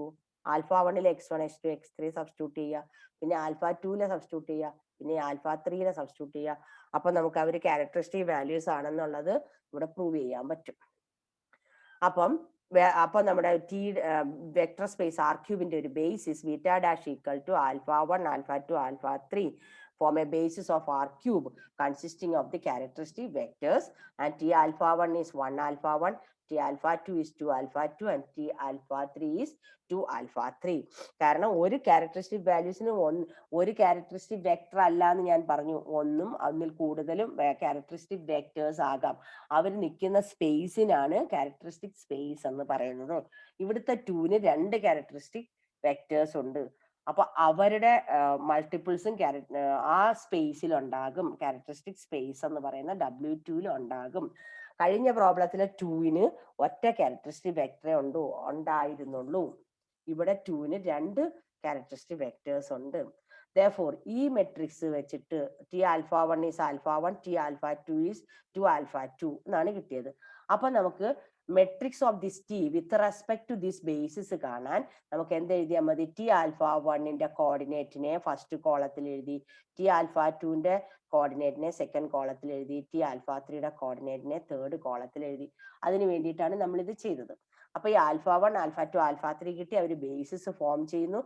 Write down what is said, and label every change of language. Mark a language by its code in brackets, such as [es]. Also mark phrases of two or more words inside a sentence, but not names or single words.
[ml] α1 x1 x2 x3 സബ്സ്റ്റിറ്റ്യൂട്ട് ചെയ്യുക, പിന്നെ α2 സബ്സ്റ്റിറ്റ്യൂട്ട് ചെയ്യുക, പിന്നെ α3 സബ്സ്റ്റിറ്റ്യൂട്ട് ചെയ്യുക. അപ്പൊ നമുക്ക് അവർ [en] characteristic values [ml] ആണെന്നുള്ളത് ഇവിടെ പ്രൂവ് ചെയ്യാൻ പറ്റും. അപ്പൊ നമ്മുടെ T വെക്ടർ സ്പേസ് R ക്യൂബിന്റെ ഒരു ബേസിസ് β' ഈക്വൽ ടു α1 α2 α3 [en] form a basis of R cube consisting of the characteristic vectors, and T α1 is 1 α1, T α2 is 2 α2, and T α3 is 2 α3. [ml] കാരണം ഒരു [en] characteristic values [ml] ഒരു [en] characteristic vector [ml] അല്ല എന്ന് ഞാൻ പറഞ്ഞു. ഒന്നും അതിൽ കൂടുതലും [en] characteristic vectors [ml] ആകാം. അവർ നിൽക്കുന്ന സ്പേസിനാണ് [en] characteristic space [ml] എന്ന് പറയുന്നത്. ഇവിടുത്തെ 2ന് 2 [en] characteristic vectors [ml] ഉണ്ട്. അപ്പൊ അവരുടെ മൾട്ടിപ്പിൾസും ആ സ്പേസിൽ ഉണ്ടാകും. [en] characteristic space [ml] എന്ന് പറയുന്ന W2 ഉണ്ടാകും. കഴിഞ്ഞ പ്രോബ്ലത്തിലെ 2ന് ഒറ്റ [en] characteristic vector [ml] ഉണ്ടായിരുന്നുള്ളൂ. ഇവിടെ 2ന് 2 [en] characteristic vectors [ml] ഉണ്ട്. Therefore, ഈ മെട്രിക്സ് വെച്ചിട്ട് [en] T α1 is α1, T α2 is 2 α2 [ml] എന്നാണ് കിട്ടിയത്. അപ്പൊ നമുക്ക് [en] matrix of this T with respect to this basis [ml] കാണാൻ നമുക്ക് എന്ത് എഴുതിയാൽ മതി? T α1ന്റെ കോർഡിനേറ്റിനെ [en] first column [ml] എഴുതി, T α2ന്റെ കോർഡിനേറ്റിനെ [en] second column [ml] എഴുതി, T α3യുടെ കോർഡിനേറ്റിനെ [en] third column [ml] എഴുതി. അതിന് വേണ്ടിയിട്ടാണ് നമ്മൾ ഇത് ചെയ്തത്. അപ്പൊ ഈ α1 α2 α3 കിട്ടി, അവർ [en] basis form [ml] ചെയ്യുന്നു.